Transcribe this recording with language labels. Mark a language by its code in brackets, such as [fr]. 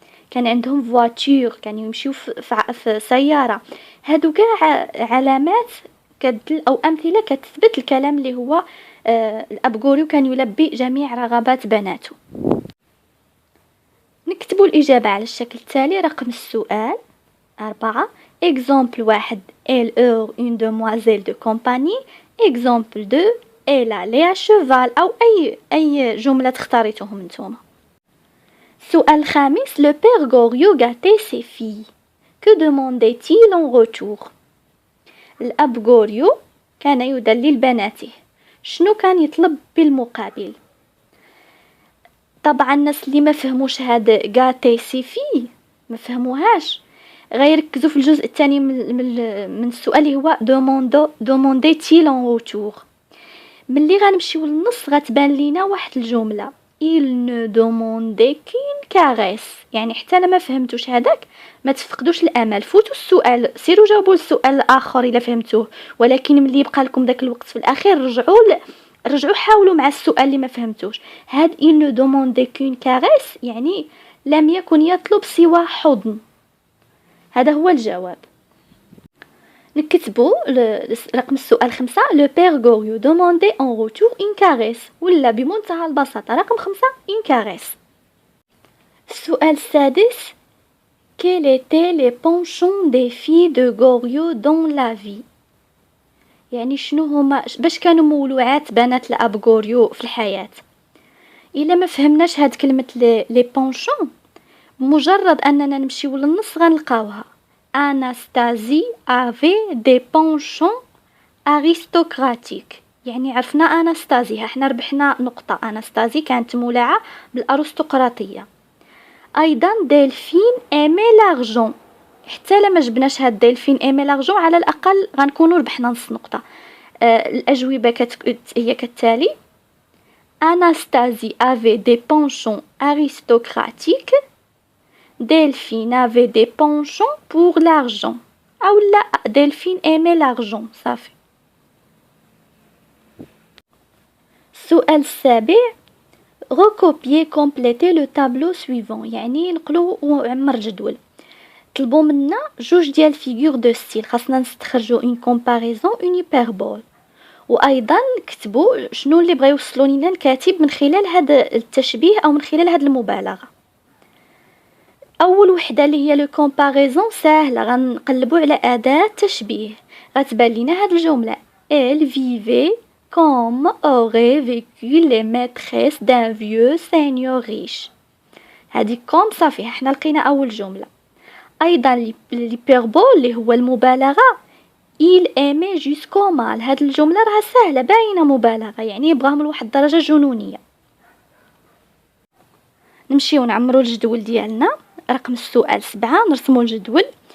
[ar] كان عندهم فواتور، كانوا يمشيو في سياره. هادو كاع علامات كتدل او امثله كتثبت الكلام اللي هو الأب غوريو كان يلبي جميع رغبات بناته. نكتبوا الإجابة على الشكل التالي. رقم السؤال 4. [fr] Exemple 1 elle est une demoiselle de compagnie. Exemple 2 elle allait à cheval، [ar] أو أي جملة تختاريتهم نتوما. السؤال الخامس [fr] le père Goriot gâtait ses filles. Que demandait-il en retour؟ [ar] الأب غوريو كان يدلل بناته، شنو كان يطلب بالمقابل؟ طبعا الناس اللي ما فهموش هاد غاتي سيفي ما فهموهاش، غيركزوا في الجزء الثاني من السؤال اللي هو دوموندي تي لون روتور. ملي غنمشيو للنص غتبان لينا واحد الجمله [fr] il ne demandait qu'une caresse، [ar] يعني حتى انا ما فهمتوش هذاك ما تفقدوش الامل، فوتوا السؤال، سيروا جاوبوا السؤال الاخر الا فهمتوه، ولكن ملي يبقى لكم داك الوقت في الاخير رجعوا حاولوا مع السؤال اللي ما فهمتوش. هاد [fr] il ne demandait qu'une caresse [ar] يعني لم يكن يطلب سوى حضن. هذا هو الجواب. نكتبوا رقم السؤال 5 [fr] le père Goriot demandait en retour une caresse، [ar] ولا بمنتهى البساطة رقم 5 [fr] une caresse. [ar] السؤال السادس [fr] quels étaient les penchants des filles de Goriot dans la vie؟ [ar] يعني شنو هما، باش كانوا مولوعات بنات الأب غوريو في الحياة. إلا ما فهمناش هاد كلمة لي بونشون، مجرد أننا نمشيو للنص غنلقاوها أناستازي افي دي بونشون أريستوكراتيك، يعني عرفنا أناستازي، احنا ربحنا نقطة. أناستازي كانت مولعة بالأرستقراطية. أيضا دلفين إيمي لارجون، حتى لما جبناش هاد دلفين إيمي لارجون على الأقل غنكونوا ربحنا نص نقطة. [fr] الأجوبة هي كالتالي Anastasie avait des penchants aristocratiques. Delphine avait des penchants pour l'argent. [ar] أو لا [fr] Delphine aimait l'argent. [ar] صافي. السؤال السابع [fr] recopier compléter le tableau suivant، [ar] يعني نقلو وعمر جدول. طلبوا منا جوج ديال فيغور دو ستيل، خاصنا نستخرجوا une comparaison une hyperbole، وايضا كتبوا شنو اللي بغى يوصلوا لنا الكاتب من خلال هذا التشبيه او من خلال هذه المبالغه. اول وحده اللي هي لو كومباريزون سهله، غنقلبوا على اداه تشبيه. غتبان لنا هذه الجمله [fr] elle vivait comme aurait vécu les maîtresses d'un vieux seigneur riche. [ar] هذه كوم صافي، احنا لقينا اول جمله. ايضا ليبيربول اللي هو المبالغه [fr] il aimait jusqu'au mal، [ar] هاد الجملة راها سهلة باينة مبالغة، يعني يبغاهم لواحد الدرجة جنونية. نمشيو نعمرو الجدول ديالنا. رقم السؤال 7 نرسمو الجدول.